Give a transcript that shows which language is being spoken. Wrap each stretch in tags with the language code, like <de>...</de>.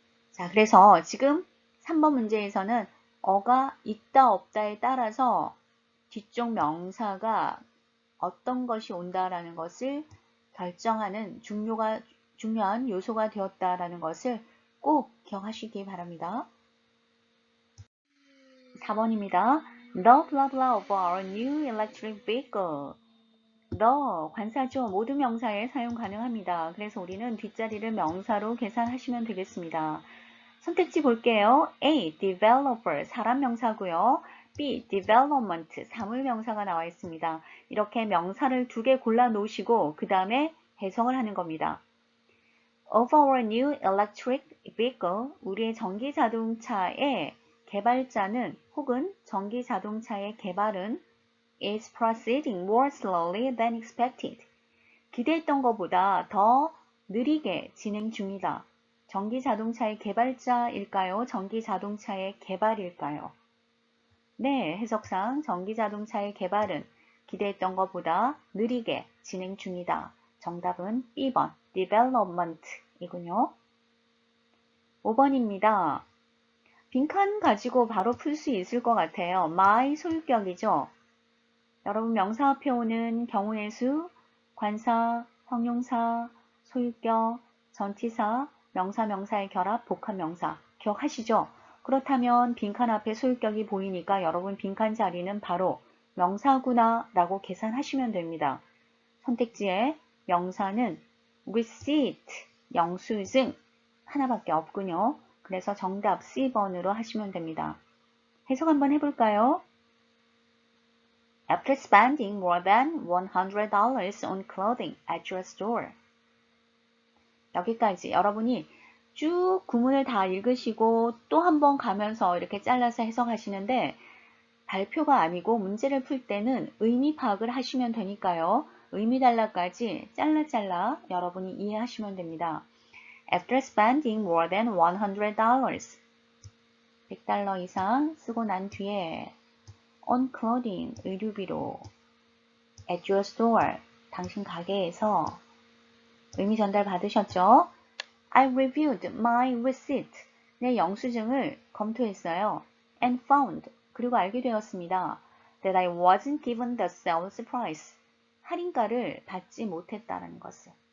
<ko>자, 그래서 지금 3번 문제에서는 어가 있다 없다에 따라서 뒤쪽 명사가 어떤 것이 온다라는 것을 결정하는 중요한 요소가 되었다라는 것을 꼭 기억하시기 바랍니다. 4번입니다.</ko> <en>The blah blah of our new electric vehicle.</en> <ko>The 관사죠. 모든 명사에 사용 가능합니다. 그래서 우리는 뒷자리를 명사로 계산하시면 되겠습니다. 선택지 볼게요. A. developer 사람 명사고요. B. development 사물 명사가 나와 있습니다. 이렇게 명사를 2개 골라 놓으시고 그 다음에 해석을 하는 겁니다.</ko> <en>Of our new electric vehicle</en> <ko>우리의 전기 자동차의 개발자는 혹은 전기 자동차의 개발은</ko> <en>is proceeding more slowly than expected.</en> <ko>기대했던 것보다 더 느리게 진행 중이다. 전기 자동차의 개발자일까요? 전기 자동차의 개발일까요? 네, 해석상 전기 자동차의 개발은 기대했던 것보다 느리게 진행 중이다. 정답은 B번, development 이군요. 5번입니다. 빈칸 가지고 바로 풀 수 있을 것 같아요. my 소유격이죠. 여러분 명사표는 경우의 수, 관사, 형용사, 소유격, 전치사, 명사, 명사의 결합, 복합명사 기억하시죠? 그렇다면 빈칸 앞에 소유격이 보이니까 여러분 빈칸 자리는 바로 명사구나 라고 계산하시면 됩니다. 선택지에 명사는 receipt, 영수증 하나밖에 없군요. 그래서 정답 C번으로 하시면 됩니다. 해석 한번 해볼까요?</ko> <en>After spending more than $100 on clothing at your store.</en> <ko>여기까지 여러분이 쭉 구문을 다 읽으시고 또 한 번 가면서 이렇게 잘라서 해석하시는데 발표가 아니고 문제를 풀 때는 의미 파악을 하시면 되니까요. 의미 단락까지 잘라 여러분이 이해하시면 됩니다.</ko> <en>After spending more than $100,</en> <ko>$100 이상 쓰고 난 뒤에</ko> <en>on clothing,</en> <ko>의류비로</ko> <en>at your store,</en> <ko>당신 가게에서</ko> <en>의미 전달 받으셨죠? I reviewed my receipt,</en> <ko>내 영수증을 검토했어요.</ko> <en>And found,</en> <ko>그리고 알게 되었습니다.</ko> <en>That I wasn't given the sales price,</en> <ko>할인가를 받지 못했다는 것을.</ko>